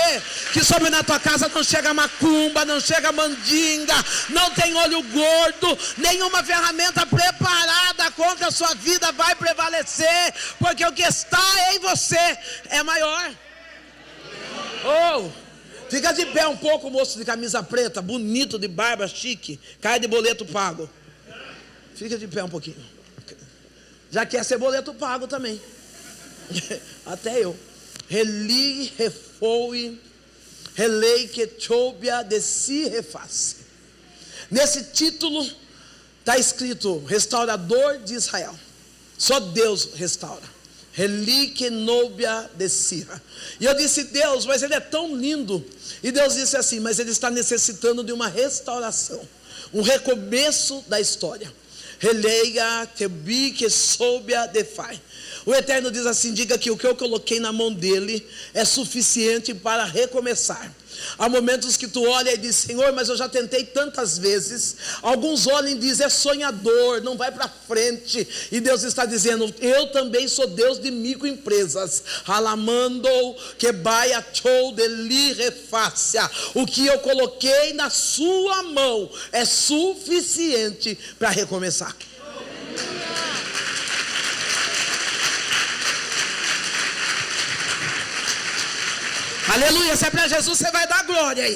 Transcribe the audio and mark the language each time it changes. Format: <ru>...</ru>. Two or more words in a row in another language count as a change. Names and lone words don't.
<pt>Que sobre na tua casa não chega macumba, não chega mandinga, não tem olho gordo, nenhuma ferramenta preparada contra a sua vida vai prevalecer, porque o que está em você é maior. Oh, fica de pé um pouco, moço de camisa preta, bonito, de barba chique, cara de boleto pago. Fica de pé um pouquinho. Já quer ser boleto pago também. Até eu. Reli, refoe, relei, quechobia, desci, reface. Nesse título está escrito: restaurador de Israel. Só Deus restaura. Reli, quenobia, descia. E eu disse: Deus, mas ele é tão lindo. E Deus disse assim: mas ele está necessitando de uma restauração, um recomeço da história. Releia, tebi, que soubia, defai. O Eterno diz assim: diga que o que eu coloquei na mão dele é suficiente para recomeçar. Há momentos que tu olha e diz: Senhor, mas eu já tentei tantas vezes. Alguns olham e dizem: é sonhador, não vai para frente. E Deus está dizendo: eu também sou Deus de microempresas. Alamando, quebaia, chou, deli, refácia. O que eu coloquei na sua mão é suficiente para recomeçar. Aleluia, se é para Jesus, você vai dar glória aí.</pt>